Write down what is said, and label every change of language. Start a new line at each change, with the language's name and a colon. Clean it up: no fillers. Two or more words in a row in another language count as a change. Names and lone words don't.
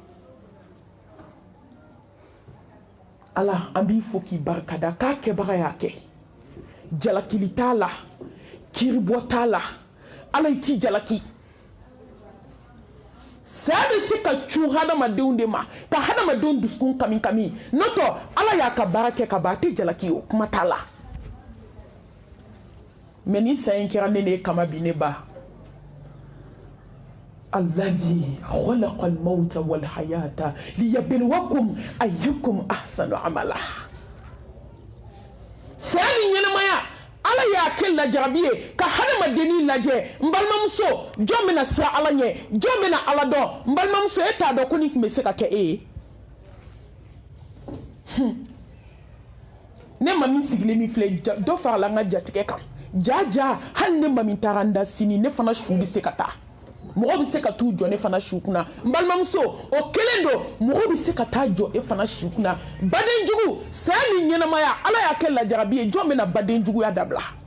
Bambara: ala an b'i fo k'i barikada k'a kɛbaga y'a kɛ jalakili t'a la kiribɔ t'a la ala i t'i jalaki saya bɛ se ka cun hadamadenw de ma ka hadamadenw dusukun kami kami n'o tɛ ala y'a ka baara kɛ ka ban a tɛ jalaki o kuma t'a la mais ni sa in kɛra ne ne kama bi ne ba
Arabic: الذي خلق الموت والحياة ليبلوكم أيكم أحسن عملا
Bambara: sa ni ɲɛnamaya ala y'a kɛ lajarabi ye ka hadamadenni lajɛ n balimamuso jɔn bɛna siran ala ɲɛ jɔn bɛna ala dɔn n balimamuso e t'a dɔn ko nin tun bɛ se ka kɛ e ye ne ma min sigilen min filɛ dɔ farala n ka jatigɛ kan jaja hali ne ma min taara n da sini ne fana su bɛ se ka taa mɔgɔ bɛ se ka t'u jɔ ne fana su kunna n balimamuso o kelen don mɔgɔ bɛ se ka taa jɔ e fana su kunna badenjugu saya ni ɲɛnamaya ala y'a kɛ lajarabi ye jɔn bɛna badenjuguya dabila